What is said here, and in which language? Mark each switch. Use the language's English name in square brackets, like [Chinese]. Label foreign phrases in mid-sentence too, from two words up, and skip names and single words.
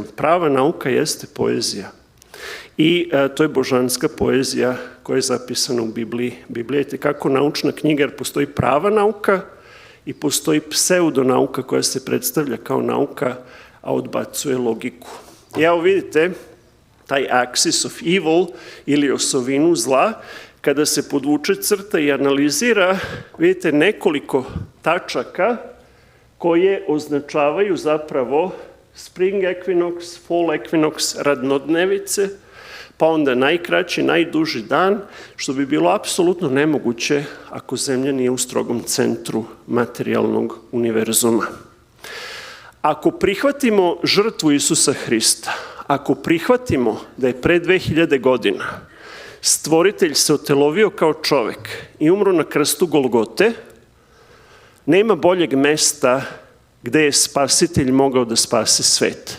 [Serbian] Prava nauka jeste poezija. I to je božanska poezija koja je zapisana u Bibliji. Biblija je tekako naučna knjiga jer postoji prava nauka i postoji pseudonauka koja se predstavlja kao nauka, a odbacuje logiku. I evo vidite, taj [English] axis of evil [Serbian] ili osovinu zla, kada se podvuče crta i analizira, vidite nekoliko tačaka koje označavaju zapravo [English] spring equinox, fall equinox, [Serbian] radnodnevice, pa onda najkraći, najduži dan, što bi bilo apsolutno nemoguće ako Zemlja nije u strogom centru materijalnog univerzuma. Ako prihvatimo žrtvu Isusa Hrista, ako prihvatimo da je pre 2000 godina Stvoritelj se otelovio kao čovek i umro na krstu Golgote, nema boljeg mesta gde je Spasitelj mogao da spase svet.